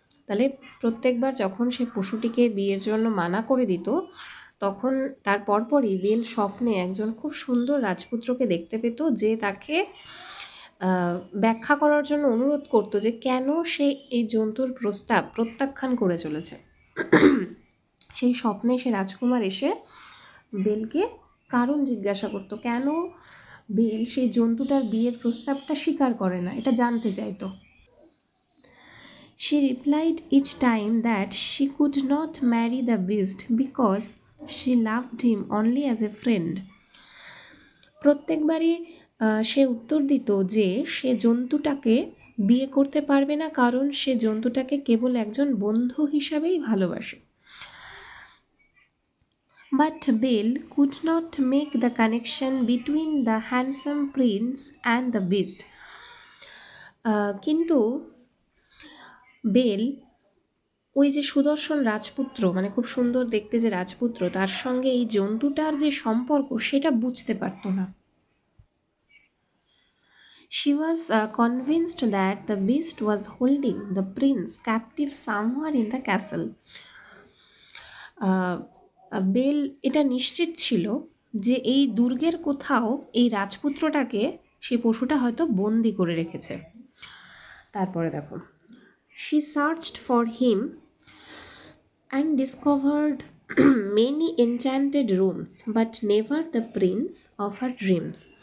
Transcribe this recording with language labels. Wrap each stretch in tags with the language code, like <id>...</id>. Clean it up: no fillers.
<bn>তাহলে প্রত্যেকবার যখন সে পশুটিকে বিয়ের জন্য মানা করে দিত, তখন তার পরপরই বেল স্বপ্নে একজন খুব সুন্দর রাজপুত্রকে দেখতে পেত, যে তাকে ব্যাখ্যা করার জন্য অনুরোধ করত যে কেন সে এই জন্তুর প্রস্তাব প্রত্যাখ্যান করে চলেছে। সেই স্বপ্নে সে রাজকুমার এসে বেলকে কারণ জিজ্ঞাসা করতো, কেন বেল সেই জন্তুটার বিয়ের প্রস্তাবটা স্বীকার করে না, এটা জানতে চাইতো।</bn> <en>She replied each time that she could not marry the beast because she loved him only as a friend.</en> <bn>প্রত্যেকবারই সে উত্তর দিত যে সে জন্তুটাকে বিয়ে করতে পারবে না, কারণ সে জন্তুটাকে কেবল একজন বন্ধু হিসাবেই ভালোবাসে।</bn> <en>But Bale could not make the connection between the handsome prince and the beast.</en> <bn>কিন্তু বেল ওই যে সুদর্শন রাজপুত্র, খুব সুন্দর দেখতে যে রাজপুত্র, তার সঙ্গে এই জন্তুটার যে সম্পর্ক সেটা বুঝতে পারত না।</bn> <en>She was convinced that the beast was holding the prince captive somewhere in the castle.</en> <bn>Bell এটা নিশ্চিত ছিল যে এই দুর্গের কোথাও এই রাজপুত্রটাকে সেই পশুটা হয়তো বন্দি করে রেখেছে। তারপরে দেখো,</bn> <en>she searched for him and discovered many enchanted rooms but never the prince of her dreams.</en>